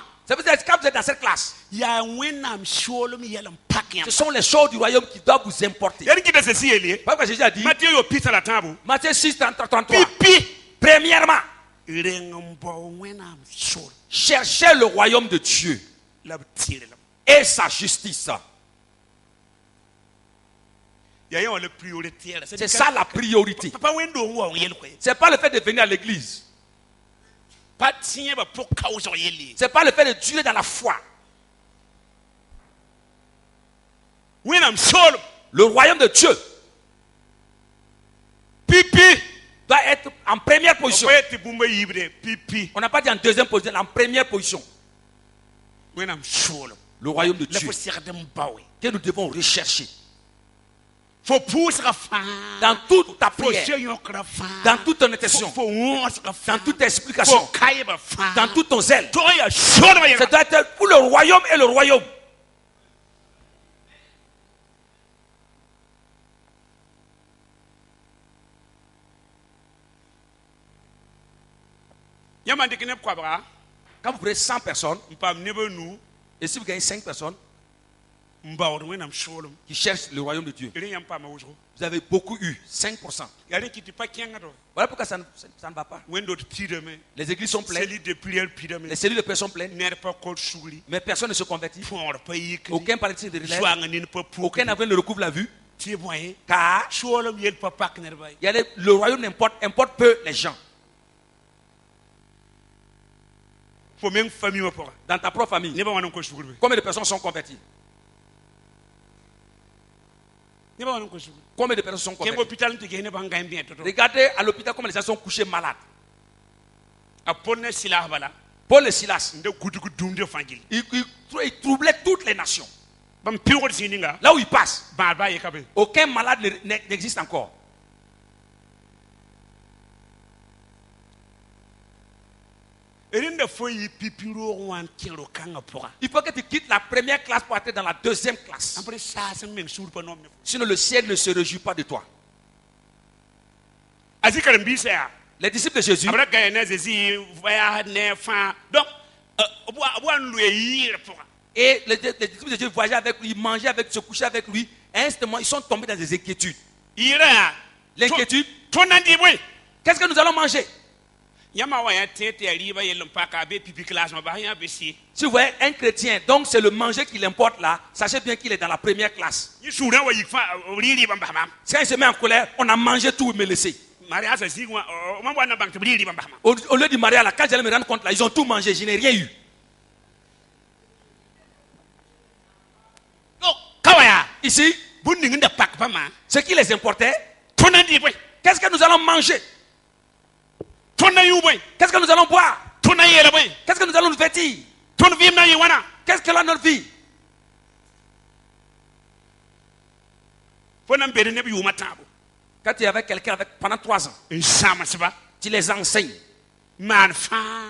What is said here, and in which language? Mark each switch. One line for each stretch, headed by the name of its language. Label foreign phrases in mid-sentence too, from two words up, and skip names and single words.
French: Ça veut dire que quand vous êtes dans cette classe,
Mossi: ya wẽnnaam soolem yɛlem pak
French: ce
Mossi: yãmba
French: sont les choses du royaume qui doivent vous importer.
Mossi: ya rɩkɩda sẽn yeele
French: Parce que Jésus a dit,
Mossi: Matthieu yo pita la tãabo
French: Matthieu 6, 33,
Mossi: pipi
French: premièrement,
Mossi: reng n bao wẽnnaam sool
French: cherchez le royaume de Dieu
Mossi: la b tɩrlem
French: et sa justice.
Mossi: ya yẽ wã la prioritaire
French: C'est ça la priorité.
Mossi: pa wẽn-doong wa yel koe
French: Ce n'est pas le fait de venir à l'église.
Mossi: pa tɩ yẽ ba pʋg kaoosg yelle
French: Ce n'est pas le fait de durer dans la foi.
Mossi: wẽnnaam soolem
French: Le royaume de Dieu
Mossi: pipi
French: doit être en première position.
Mossi: pa yetɩ bũmba yiibde pipi
French: On n'a pas dit en deuxième position, en première position.
Mossi: wẽnnaam soolem
French: Le royaume de
Mossi: la
French: Dieu
Mossi: fo segd n baoe
French: que nous devons rechercher.
Mossi: fo pʋʋsga fãa
French: Dans toute ta
Mossi: fo
French: prière,
Mossi: se-yõkra fãa
French: dans toute ton intention,
Mossi: fo wõosga fãa
French: dans toute
Mossi: fo
French: explication,
Mossi: kaɩba fãa
French: dans tout ton zèle.
Mossi: tog n yaa soolmã
French: Ça
Mossi: yɛlga
French: doit être pour le royaume et le royaume.
Mossi: yã man dɩk neb koabga
French: Quand vous prenez 100 personnes,
Mossi: n paam neb a nu
French: et si vous gagnez 5 personnes
Mossi: n baood wẽnnaam soolem
French: qui cherchent le royaume de Dieu,
Mossi: rẽ yãmb paama wʋsgo
French: vous avez beaucoup eu, 5%.
Mossi: yaa rẽ kɩ tɩ pa kẽngd
French: Voilà pourquoi ça ne va pas.
Mossi: wẽn-dot pidame
French: Les églises sont pleines, cellules de prière pidame les cellules de prière sont pleines,
Mossi: ned pa kod sugri
French: mais personne ne se convertit.
Mossi: põor pa yikri
French: Aucun paralytique de relève,
Mossi: zoanga nin pa
French: aucun
Mossi: puk
French: aveugle ne recouvre la vue,
Mossi: tɩ bõe
French: car
Mossi: soolem yel pa pak nedba ye
French: il y a le royaume importe peu les gens.
Mossi: fo meng famille wã pʋga
French: Dans ta propre famille,
Mossi: nebã wã n ko sugr be
French: combien de personnes sont converties?
Mossi: nebã wã n ko sugr
French: Combien de personnes sont
Mossi: kẽmb
French: converties?
Mossi: hôpital n tɩ ges nebã n gãe bẽ to-to
French: Regardez à l'hôpital comment les gens sont couchés malades.
Mossi: a pʋd ne silas bala
French: Paul et Silas,
Mossi: n da gudg dũmdã fãa gill
French: ils troublaient toutes les nations.
Mossi: bãmb pɩʋgd zĩ ninga
French: Là où ils passent,
Mossi: bãad baa yeka be
French: aucun malade n'existe encore.
Mossi: rẽnda fo yɩ pipi roog wã n kẽ ro-kãngã pʋga
French: Il faut que tu quittes la première classe pour entrer dans la deuxième classe.
Mossi: n pʋd saas n meng suur pa nom ne fo
French: Sinon le ciel ne se réjouit pas de toi.
Mossi: a zĩ karen-biisã yaa
French: Les disciples de Jésus,
Mossi: b ra gaya ne a zezi voyage ne fãa donc b wa n loe yɩɩr pʋga
French: et les disciples de Jésus voyageaient avec lui, ils mangeaient avec lui, se couchaient avec lui. À un instant, ils sont tombés dans des inquiétudes.
Mossi: yɩɩrã yaa
French: L'inquiétude,
Mossi: tõnd na n dɩ bõe
French: qu'est-ce que nous allons manger?
Mossi: yãmba wa yã tẽ tɩ yaa rɩɩbã yell n paka a be pipi classmã bas yã be sie
French: Si vous voyez un chrétien, donc c'est le manger qui l'importe là, sachez bien qu'il est dans la première classe.
Mossi: yẽ suurã wa yik fãa rɩ rɩɩbã bas maam
French: Quand il se met en colère, on a mangé tout, me laissé.
Mossi: mariasa zĩig wã mam wa na bãng tɩ b rɩ rɩɩbã bas maam
French: Au lieu du mariage, là, quand j'allais me rendre compte, là, ils ont tout mangé, je n'ai rien eu.
Mossi: ka wa yaa
French: Ici,
Mossi: bũmb ning n da pak pa maa
French: ce qui les importait,
Mossi: tõnd na n dɩ bõe
French: qu'est-ce que nous allons manger?
Mossi: tõnd na yũ bõe
French: Qu'est-ce que nous allons boire?
Mossi: tõnd na yeela bõe
French: Qu'est-ce que nous allons nous vêtir?
Mossi: tõnd vɩɩm na n yɩ wãna
French: Qu'est-ce que là notre vie?
Mossi: fo na n bed neb yʋʋmã tãabo
French: Quand tu es avec quelqu'un pendant 3 ans,
Mossi: n sãmsba
French: tu les enseignes,
Mossi: maan fãa